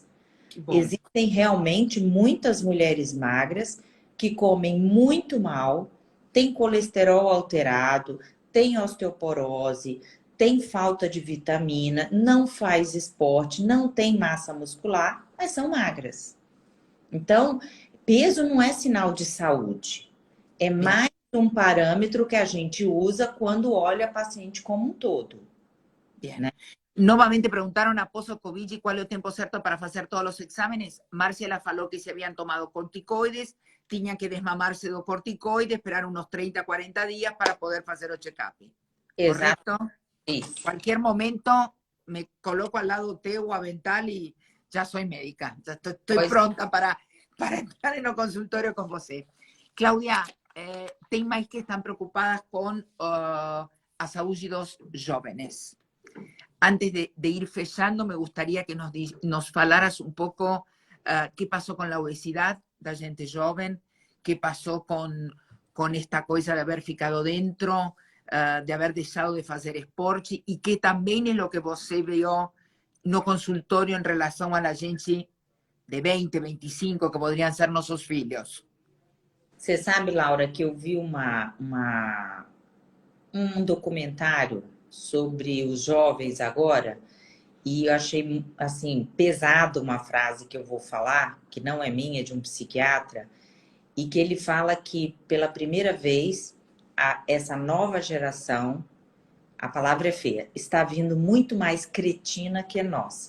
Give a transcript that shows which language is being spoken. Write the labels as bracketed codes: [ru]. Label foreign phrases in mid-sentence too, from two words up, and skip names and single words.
[pt] Existem realmente muitas mulheres magras que comem muito mal, têm colesterol alterado, têm osteoporose, têm falta de vitamina, não faz esporte, não tem massa muscular, mas são magras. Então, peso não é sinal de saúde. É mais um parâmetro que a gente usa quando olha a paciente como um todo. [es] Bien. ¿No? Novamente preguntaron [pt] após o Covid [es] cuál es el tiempo certo para hacer todos los exámenes. Marcela falou que se habían tomado corticoides, tenían que desmamarse do corticoide, esperar unos 30, 40 días para poder hacer el check-up. ¿Correcto? Sí. Cualquier momento me coloco al lado [pt] teu avental [es] y ya soy médica. Ya estoy pronta para entrar en el consultorio con você. [pt] Cláudia, tem mais que [es] están preocupadas con [pt] a saúde dos jóvenes. [es] Antes de ir fechando, me gustaría que nos falaras un poco qué pasó con la obesidad [pt] da gente [es] joven, qué pasó con esta cosa de haber ficado dentro, de haber dejado de hacer esporte, y qué también es lo que você veo no consultorio en relación a la gente de 20, 25, que podrían ser nuestros filhos. [pt] Você sabe, Laura, que eu vi um documentário sobre os jovens agora e eu achei, assim, pesado uma frase que eu vou falar, que não é minha, é de um psiquiatra, e que ele fala que, pela primeira vez, essa nova geração, a palavra é feia, está vindo muito mais cretina que a nossa.